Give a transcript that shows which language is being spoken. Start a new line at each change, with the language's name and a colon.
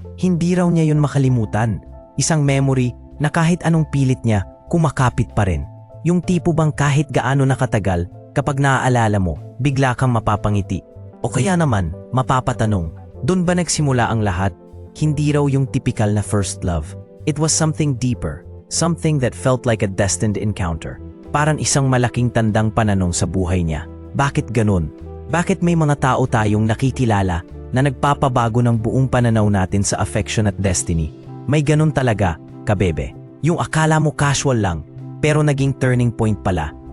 Filipino: Hindi raw niya yun makalimutan. Isang memory na kahit anong pilit niya, kumakapit pa rin. Yung tipo bang kahit gaano nakatagal, kapag naaalala mo, bigla kang mapapangiti. O kaya naman, mapapatanong, doon ba nagsimula ang lahat? Hindi raw yung typical na first love.
English: It was something deeper. Something that felt like a destined encounter.
Filipino: Parang isang malaking tandang pananong sa buhay niya. Bakit ganun? Bakit may mga tao tayong nakikilala na nagpapabago ng buong pananaw natin sa affection at destiny? May ganun talaga, kabebe. Yung akala mo casual lang, pero naging turning point pala.